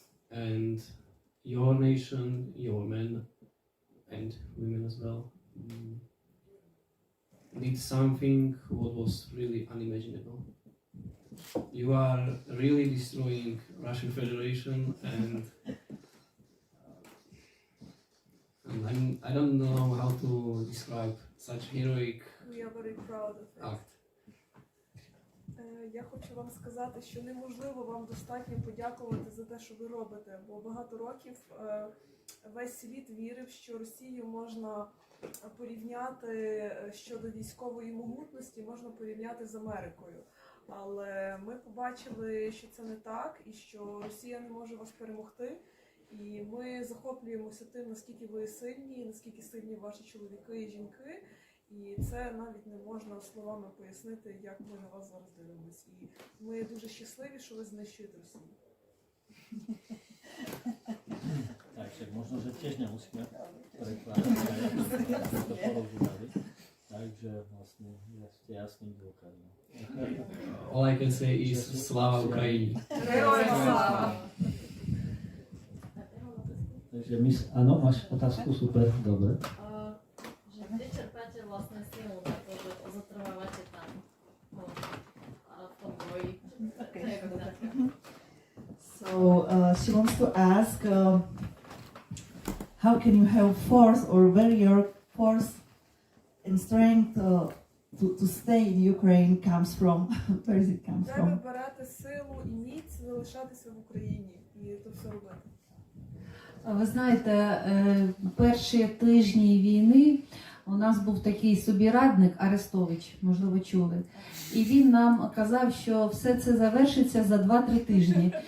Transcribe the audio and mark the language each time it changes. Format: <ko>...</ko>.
<en>And your nation, your men and women as well, did something what was really unimaginable. You are really destroying Russian Federation, and I don't know how to describe such heroic We are very proud of it. act.</en> <uk>Я хочу вам сказати, що неможливо вам достатньо подякувати за те, що ви робите, бо багато років весь світ вірив, що Росію можна порівняти щодо військової могутності, можна порівняти з Америкою. Але ми побачили, що це не так, і що Росія не може вас перемогти. І ми захоплюємося тим, наскільки ви сильні, наскільки сильні ваші чоловіки і жінки. І це навіть не можна словами пояснити, як ми на вас зараз дивимося. І ми дуже щасливі, що ви знищуєте Росію.</uk> <sk>Takže možno, že tiež nemusíme prekladať, aby to porozumeli. Takže vlastne ste jasným dôkazom.</sk> <en>All I can say is</en> <uk>Slava Ukrajini. Героям слава!</uk> <sk>Takže áno, máš otázku? Super, dobre. Že kde čerpáte vlastne silu na to, že zotrvávate tam v tom boji?</sk> <en>So she wants to ask, how can you have force, or where your force and strength to stay in Ukraine comes from? Where does it come</en> <uk>Де ви</uk> <en>from?</en> <uk>берете силу і міць залишатися в Україні і це все робити? Ви знаєте, перші тижні війни у нас був такий собі радник Арестович, можливо, чули. І він нам казав, що все це завершиться за 2-3 тижні.</uk>